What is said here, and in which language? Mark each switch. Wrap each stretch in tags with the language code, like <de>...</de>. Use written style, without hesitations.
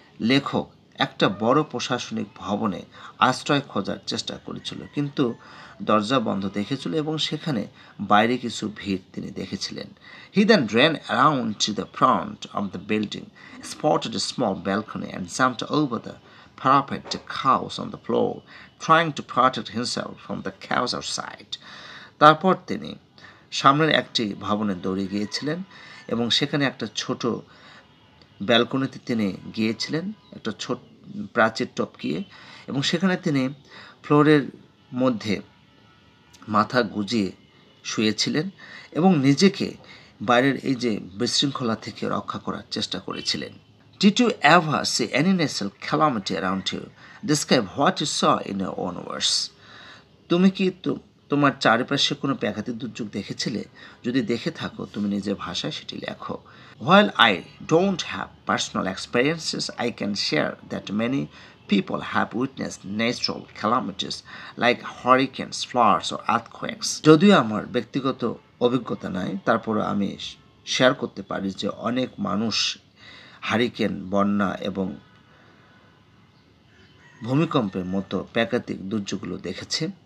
<bn>লেখক একটা বড় প্রশাসনিক ভবনে আশ্রয় খোঁজার চেষ্টা করেছিল, কিন্তু দরজা বন্ধ দেখেছিল এবং সেখানে বাইরে কিছু ভিড় তিনি দেখেছিলেন।</bn> <en>He then ran around to the front of the building, spotted a small balcony, and jumped over the parapet to chaos on the floor, trying to protect himself from the chaos outside.</en> <bn>তারপর তিনি সামনের একটি ভবনে দৌড়ে গিয়েছিলেন এবং সেখানে একটা ছোট ব্যালকনিতে তিনি গিয়েছিলেন, একটা ছোট প্রাচীর টপকিয়ে, এবং সেখানে তিনি ফ্লোরের মধ্যে মাথা গুজিয়ে শুয়েছিলেন এবং নিজেকে বাইরের এই যে বিশৃঙ্খলা থেকে রক্ষা করার চেষ্টা করেছিলেন।</bn> <en>Did you ever see any natural calamity around you? Describe what you saw in your own words.</en> <bn>তুমি কি তোমার চারপাশে কোনো প্রাকৃতিক দুর্যোগ দেখেছিলে? যদি দেখে থাকো তুমি নিজের ভাষায় সেটি লেখো।</bn> <en>While I don't have personal experiences, I can share that many people have witnessed natural calamities like hurricanes, floods or earthquakes.</en> <bn>যদিও আমার ব্যক্তিগত অভিজ্ঞতা নাই, তারপরও আমি শেয়ার করতে পারি যে অনেক মানুষ হারিকেন, বন্যা এবং ভূমিকম্পের মতো প্রাকৃতিক দুর্যোগগুলো দেখেছে।</bn>